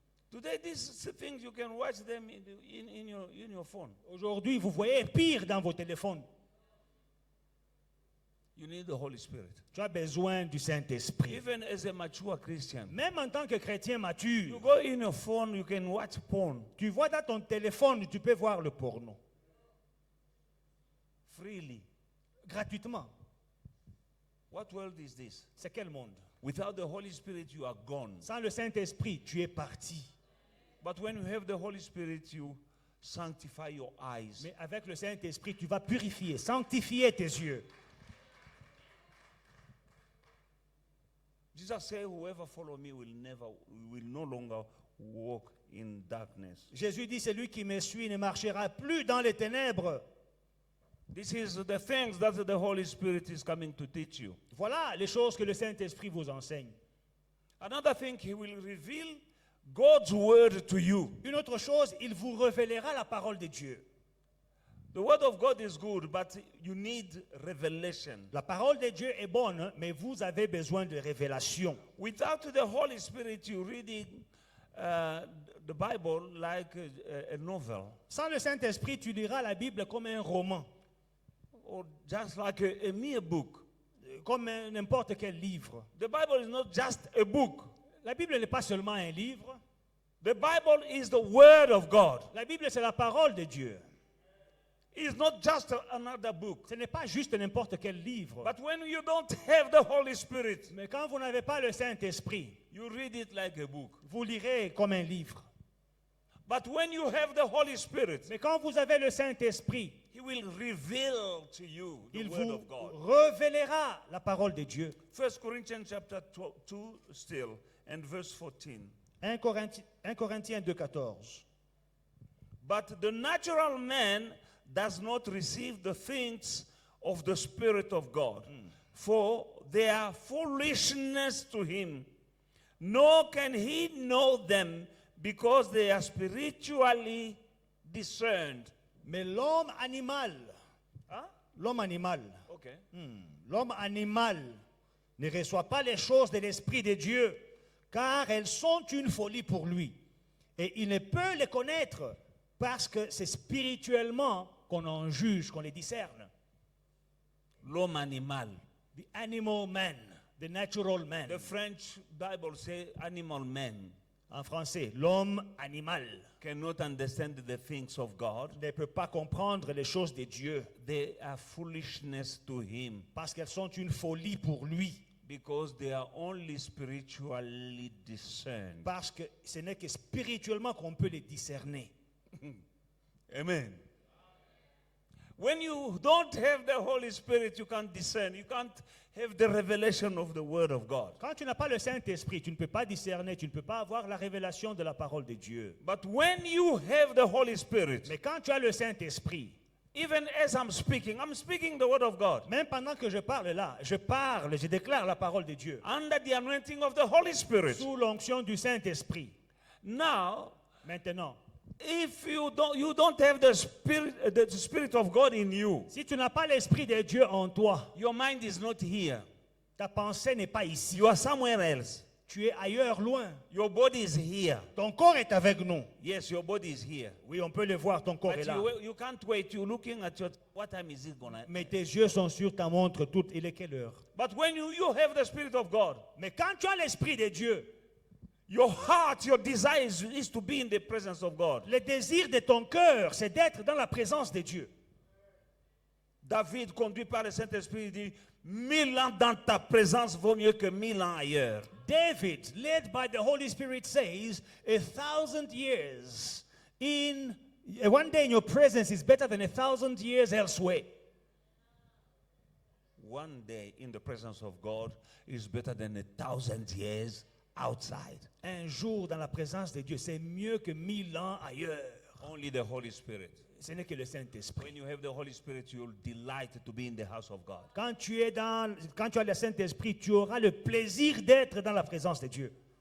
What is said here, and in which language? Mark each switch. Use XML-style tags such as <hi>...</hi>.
<en>Today, these things you can watch them in your phone.</en> <fr>Aujourd'hui, vous voyez pire dans vos téléphones.</fr> <en>You need the Holy Spirit.</en> <fr>Tu as besoin du Saint-Esprit.</fr> <en>Even as a mature Christian,</en> <fr>Même en tant que chrétien</fr> <en>you</en> <fr>mature,</fr> <en>go in your phone, you can watch porn</en> <fr>tu vois dans ton téléphone, tu peux voir le porno.</fr> <en>freely.</en> <fr>Gratuitement.</fr> <en>What world is this?</en> <fr>C'est quel monde?</fr> <en>Without the Holy Spirit, you are gone.</en> <fr>Sans le Saint-Esprit, tu es parti.</fr> <en>But when you have the Holy Spirit, you sanctify your eyes.</en> <fr>Mais avec le Saint-Esprit, tu vas purifier, sanctifier tes yeux.</fr> <en>Jesus said, "Whoever follow me will no longer walk in darkness."</en> <fr>Jésus dit, celui qui me suit ne marchera plus dans les ténèbres.</fr> <en>This is the things that the Holy Spirit is coming to teach you.</en> <fr>Voilà les choses que le Saint-Esprit vous enseigne.</fr> <en>Another thing, He will reveal God's word to you.</en> <fr>Une autre chose, il vous révélera la parole de Dieu.</fr> <en>The word of God is good, but you need revelation.</en> <fr>La parole de Dieu est bonne, mais vous avez besoin de révélation.</fr> <en>Without the Holy Spirit, you're reading the Bible like a novel,</en> <fr>Sans le Saint-Esprit, tu liras la Bible comme un roman,</fr> <en>or just like a mere book.</en> <fr>comme n'importe quel livre.</fr> <en>The Bible is not just a book.</en> <fr>La Bible n'est pas seulement un livre.</fr> <en>The Bible is the Word of God.</en> <fr>La Bible, c'est la parole de Dieu.</fr> <en>It's not just another book.</en> <fr>Ce n'est pas juste n'importe quel livre.</fr> <en>But when you don't have the Holy Spirit,</en> <fr>Mais quand vous n'avez pas le Saint-Esprit,</fr> <en>you read it like a book.</en> <fr>vous lirez comme un livre.</fr> <en>But when you have the Holy Spirit,</en> <fr>Mais quand vous avez le Saint-Esprit,</fr> <en>He will reveal to you the</en> <fr>il</fr> <en>Word</en> <fr>vous</fr> <en>of God.</en> <fr>révélera la parole de Dieu.</fr> <en>1 Corinthians chapter 2 still, and verse 14.</en> <fr>1 Corinthiens 2,14.</fr> <en>But the natural man does not receive the things of the Spirit of God, for they are foolishness to him. Nor can he know them because they are spiritually discerned.</en> <fr>Mais l'homme animal, Huh? l'homme animal,</fr> <en>Okay.</en> <fr>l'homme animal ne reçoit pas les choses de l'Esprit de Dieu, car elles sont une folie pour lui. Et il ne peut les connaître parce que c'est spirituellement qu'on en juge, qu'on les discerne. L'homme animal.</fr> <en>The animal man, the natural man. The French Bible says animal man</en> <fr>En français, l'homme animal</fr> <en>cannot understand the things of God.</en> <fr>ne peut pas comprendre les choses de Dieu</fr> <en>They are foolishness to him</en> <fr>parce qu'elles sont une folie pour lui.</fr> <en>because they are only spiritually discerned.</en> <fr>Parce que ce n'est que spirituellement qu'on peut les discerner.</fr> <en>Amen. When you don't have the Holy Spirit, you can't discern. You can't have the revelation of the Word of God.</en> <fr>Quand tu n'as pas le Saint-Esprit, tu ne peux pas discerner, tu ne peux pas avoir la révélation de la parole de Dieu.</fr> <en>But when you have the Holy Spirit,</en> <fr>Mais quand tu as le Saint-Esprit,</fr> <en>even as I'm speaking the Word of God</en> <fr>même pendant que je parle là, je déclare la parole de Dieu</fr> <en>under the anointing of the Holy Spirit.</en> <fr>sous l'onction du Saint-Esprit.</fr> <en>Now,</en> <fr>Maintenant,</fr> <en>if you don't have the Spirit of God in you,</en> <fr>si tu n'as pas l'Esprit de Dieu en toi,</fr> <en>your mind is not here.</en> <fr>ta pensée n'est pas ici.</fr> <en>You are somewhere else.</en> <fr>Tu es ailleurs, loin.</fr> <en>Your body is here.</en> <fr>Ton corps est avec nous.</fr> <en>Yes, your body is here.</en> <fr>Oui, on peut le voir, ton corps est</fr> <en>But</en> <fr>là.</fr> <en>you can't wait. You're looking at what time is it gonna?</en> <fr>Mais tes yeux sont sur ta montre toute. Il est quelle heure?</fr> <en>But when you have the Spirit of God,</en> <fr>Mais quand tu as l'Esprit de Dieu,</fr> <en>your heart, your desire is to be in the presence of God.</en> <fr>le désir de ton cœur, c'est d'être dans la présence de Dieu. David, conduit par le Saint-Esprit, dit 1000 ans dans ta présence vaut mieux que 1000 ans ailleurs.</fr> <en>David, led by the Holy Spirit, says, 1,000 years in one day in your presence is better than 1,000 years elsewhere. One day in the presence of God is better than 1,000 years outside.</en> <fr>Un jour dans la présence de Dieu, c'est mieux que 1000 ans ailleurs.</fr> <en>Only the Holy Spirit.</en> <fr>Ce n'est que le Saint-Esprit.</fr> <en>When you have the Holy Spirit, you'll delight to be in the house of God.</en> <fr>Quand tu as le Saint-Esprit, tu auras le plaisir d'être dans la présence de Dieu.</fr>